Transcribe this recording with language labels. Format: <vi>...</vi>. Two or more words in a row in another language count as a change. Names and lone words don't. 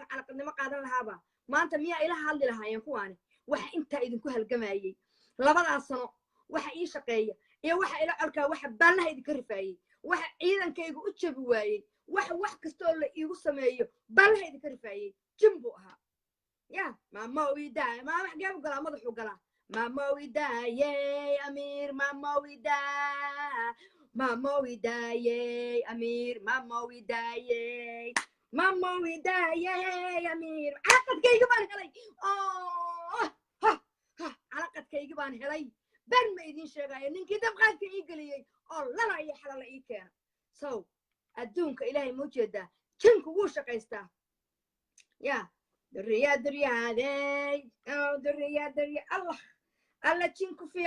<so>calaqadnimo qaadan lahaaba maanta miyaa ila hadli lahaayeen kuwaani waxa intaa idinku halgamayey labadaas sano waxa ii shaqeeya iyo waxa ila colkaa waxa baallaha idinka rifaayey waxa ciidankaygu u jabi waayey wax kastoo la iigu sameeyo baallaha idinka rifaayey jim buu ahaa ya mama widaaye maa wax geebu galaa madaxuu galaa mama widaaye amiir mama widaaye amiir mama widaaye amiir calaqadkayga baan helay calaqadkayga baan helay ben ma idiin sheegayo ninkii dabqaadka ii geliyey oo lala iyo xalala ii keena so adduunka ilaahay ma ujeedaa jinku wuu shaqaystaa ya duryaadey allah alla jinku</so>